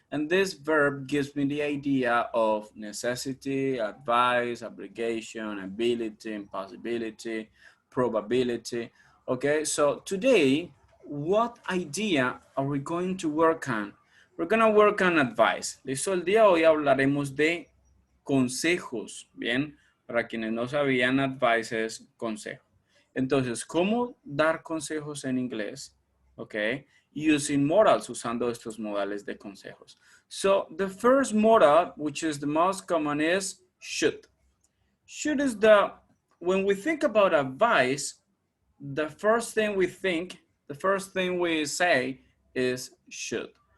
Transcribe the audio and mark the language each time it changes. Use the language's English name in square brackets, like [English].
[English] And this verb gives me the idea of necessity, advice, obligation, ability, impossibility, probability. Okay, so today, what idea are we going to work on? We're going to work on advice. [Spanish] Listo, el día de hoy hablaremos de consejos, ¿bien? Para quienes no sabían, advice es consejo. Entonces, ¿cómo dar consejos en inglés? [English] Ok, using modals, [Spanish] usando estos modales de consejos. [English] So, the first modal, which is the most common, is should. Should is when we think about advice, the first thing we say is should.